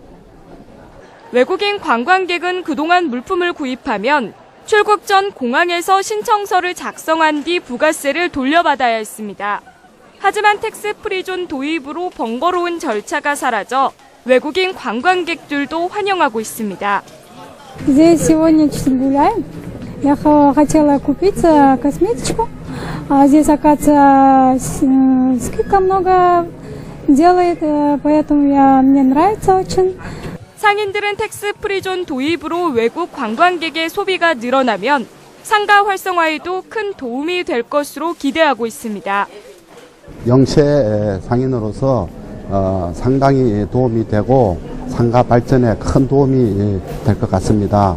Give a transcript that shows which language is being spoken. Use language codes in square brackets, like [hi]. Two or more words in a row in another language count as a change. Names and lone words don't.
[ko] 외국인 관광객은 그동안 물품을 구입하면 출국 전 공항에서 신청서를 작성한 뒤 부가세를 돌려받아야 했습니다. 하지만 텍스프리존 도입으로 번거로운 절차가 사라져 외국인 관광객들도 환영하고 있습니다. [ru] Здесь сегодня чуть гуляем. Я хотела купить косметичку. Здесь, оказывается, скидка много делает, поэтому мне нравится очень. [ko] 상인들은 텍스프리존 도입으로 외국 관광객의 소비가 늘어나면 상가 활성화에도 큰 도움이 될 것으로 기대하고 있습니다. 영세 상인으로서 상당히 도움이 되고 상가 발전에 큰 도움이 될 것 같습니다.